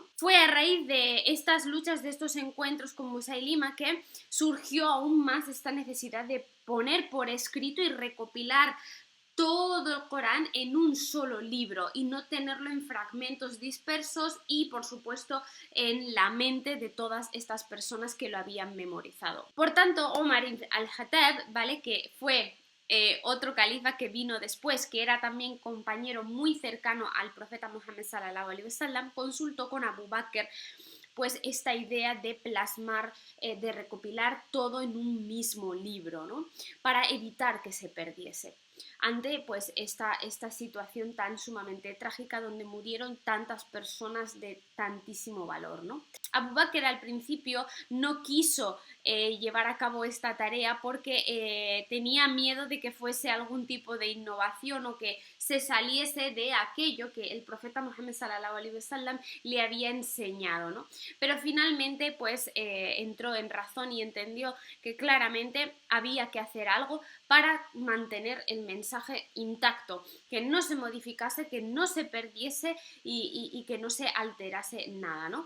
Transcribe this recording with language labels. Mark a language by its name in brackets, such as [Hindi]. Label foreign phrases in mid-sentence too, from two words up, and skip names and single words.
[Spanish] Fue a raíz de estas luchas, de estos encuentros con Musailima, que surgió aún más esta necesidad de poner por escrito y recopilar todo el Corán en un solo libro y no tenerlo en fragmentos dispersos y, por supuesto, en la mente de todas estas personas que lo habían memorizado. Por tanto, Omar ibn al-Khattab, ¿vale? Que fue otro califa que vino después, que era también compañero muy cercano al profeta Muhammad [Arabic] صلى الله عليه وسلم, [Spanish] consultó con Abu Bakr pues esta idea de plasmar, de recopilar todo en un mismo libro, ¿no? Para evitar que se perdiese ante pues esta situación tan sumamente trágica donde murieron tantas personas de tantísimo valor, ¿no? Abu Bakr al principio no quiso llevar a cabo esta tarea porque tenía miedo de que fuese algún tipo de innovación o que se saliese de aquello que el profeta Muhammad [Arabic] صلى الله عليه وسلم [Spanish] le había enseñado, ¿no? Pero finalmente pues entró en razón y entendió que claramente había que hacer algo para mantener el mensaje intacto, que no se modificase, que no se perdiese y que no se alterase nada, ¿no?